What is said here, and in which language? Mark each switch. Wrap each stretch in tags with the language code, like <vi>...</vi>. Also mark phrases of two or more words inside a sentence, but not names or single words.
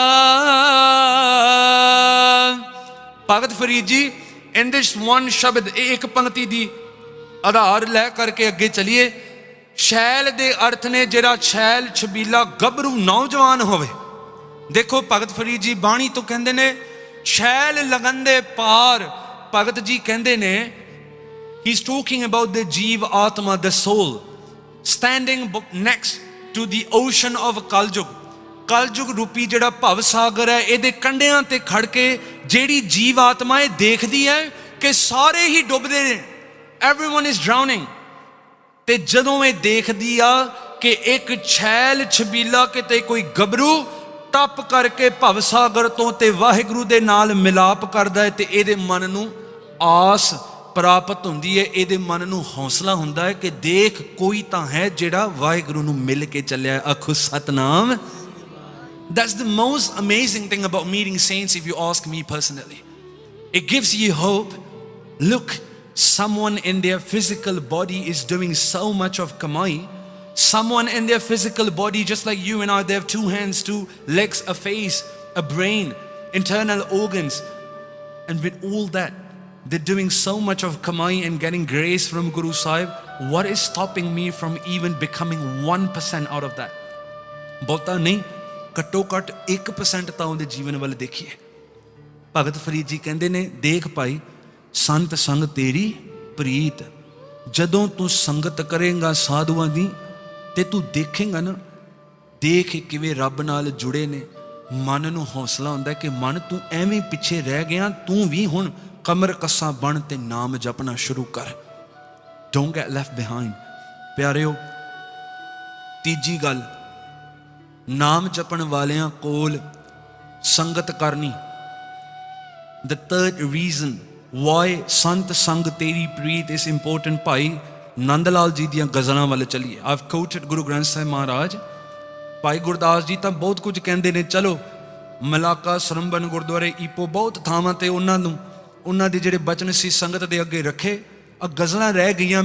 <pa>ਭਗਤ ਫਰੀਦ ਜੀ</pa> <en>in this one</en> <pa>ਸ਼ਬਦ, ਇਹ ਇੱਕ ਪੰਕਤੀ ਦੀ ਆਧਾਰ ਲੈ ਕਰਕੇ ਅੱਗੇ ਚਲੀਏ। ਛੈਲ ਦੇ ਅਰਥ ਨੇ ਜਿਹੜਾ ਛੈਲ ਛਬੀਲਾ ਗੱਭਰੂ ਨੌਜਵਾਨ ਹੋਵੇ। ਦੇਖੋ ਭਗਤ ਫਰੀਦ ਜੀ ਬਾਣੀ ਤੋਂ ਕਹਿੰਦੇ ਨੇ ਛੈਲ ਲਗਨ ਦੇ ਪਾਰ ਭਗਤ ਜੀ ਕਹਤੇ ਨੇ,</pa> <en>he's talking about the</en> <pa>ਜੀਵ ਆਤਮਾ,</pa> <en>the soul, standing next to the ocean of कलयुग।</en> <pa>ਕਲਯੁਗ ਰੂਪੀ ਜਿਹੜਾ ਭਵ ਸਾਗਰ ਹੈ, ਇਹਦੇ ਕੰਢਿਆਂ ਤੇ ਖੜ ਕੇ ਜਿਹੜੀ ਜੀਵ ਆਤਮਾ ਹੈ ਦੇਖਦੀ ਹੈ ਕਿ ਸਾਰੇ ਹੀ ਡੁਬਦੇ ਨੇ,</pa> <en>everyone is drowning।</en> <pa>ਤੇ ਜਦੋਂ ਯੇ ਦੇਖਦੀ ਆ ਕਿ ਏਕ ਛੈਲ ਛਬੀਲਾ ਕਿਤੇ ਕੋਈ ਗੱਭਰੂ ਟੱਪ ਕਰਕੇ ਭਵ ਸਾਗਰ ਤੋ ਤੇ ਵਾਹਿਗੁਰੂ ਦੇ ਨਾਲ ਮਿਲਾਪ ਕਰਦਾ ਹੈ, ਤੇ ਇਹਦੇ ਮਨ ਨੂੰ ਆਸ ਪ੍ਰਾਪਤ ਹੁੰਦੀ ਹੈ, ਇਹਦੇ ਮਨ ਨੂੰ ਹੌਸਲਾ ਹੁੰਦਾ ਹੈ ਕਿ ਦੇਖ ਕੋਈ ਤਾਂ ਹੈ ਜਿਹੜਾ ਵਾਹਿਗੁਰੂ ਨੂੰ ਮਿਲ ਕੇ ਚੱਲਿਆ। ਆਖੋ ਸਤਨਾਮ।</pa> <en>That's the most amazing thing about meeting saints, if you ask me personally. It gives you hope. Look, someone in their physical body is doing so much of kamai. Someone in their physical body, just like you and I, they have 2 hands, 2 legs, a face, a brain, internal organs. And with all that, they're doing so much of kamai and getting grace from Guru Sahib. What is stopping me from even becoming 1% out of that?</en> <pa>ਬਹੁਤਾ ਨਹੀਂ, ਘੱਟੋ ਘੱਟ 1% ਤਾਂ ਉਹਦੇ ਜੀਵਨ ਵੱਲ ਦੇਖੀਏ। ਭਗਤ ਫਰੀਦ ਜੀ ਕਹਿੰਦੇ ਨੇ, ਦੇਖ ਭਾਈ ਸੰਤ ਸੰਗ ਤੇਰੀ ਪ੍ਰੀਤ। ਜਦੋਂ ਤੂੰ ਸੰਗਤ ਕਰੇਂਗਾ ਸਾਧੂਆਂ ਦੀ ਤੇ ਤੂੰ ਦੇਖੇਂਗਾ ਨਾ, ਦੇਖ ਕਿਵੇਂ ਰੱਬ ਨਾਲ ਜੁੜੇ ਨੇ, ਮਨ ਨੂੰ ਹੌਸਲਾ ਹੁੰਦਾ ਕਿ ਮਨ ਤੂੰ ਐਵੇਂ ਪਿੱਛੇ ਰਹਿ ਗਿਆ, ਤੂੰ ਵੀ ਹੁਣ ਕਮਰ ਕੱਸਾ ਬਣ ਤੇ ਨਾਮ ਜਪਣਾ ਸ਼ੁਰੂ ਕਰ।</pa> <en>Don't get left behind।</en> <pa>ਪਿਆਰਿਓ, ਤੀਜੀ ਗੱਲ, ਨਾਮ ਜਪਣ ਵਾਲਿਆਂ ਕੋਲ ਸੰਗਤ ਕਰਨੀ।</pa> <en>The third reason why</en> <pa>ਸੰਤ ਸੰਗ ਤੇਰੀ ਪ੍ਰੀਤ</pa> <en>is important।</en> <pa>ਭਾਈ ਨੰਦ ਲਾਲ ਜੀ ਦੀਆਂ ਗਜ਼ਲਾਂ ਵੱਲ ਚੱਲੀਏ।</pa> <en>I've quoted</en> <pa>ਗੁਰੂ ਗ੍ਰੰਥ ਸਾਹਿਬ ਮਹਾਰਾਜ। ਭਾਈ ਗੁਰਦਾਸ ਜੀ ਤਾਂ ਬਹੁਤ ਕੁਝ ਕਹਿੰਦੇ ਨੇ, ਚਲੋ ਮਲਾਕਾ, ਸਰੰਬਨ ਗੁਰਦੁਆਰੇ, ਈਪੋ, ਬਹੁਤ ਥਾਵਾਂ ਤੇ ਉਹਨਾਂ ਦੇ ਜਿਹੜੇ ਬਚਨ ਸੀ ਸੰਗਤ ਦੇ ਅੱਗੇ ਰੱਖੇ। ਆ ਗਜ਼ਲਾਂ ਰਹਿ ਗਈਆਂ।</pa>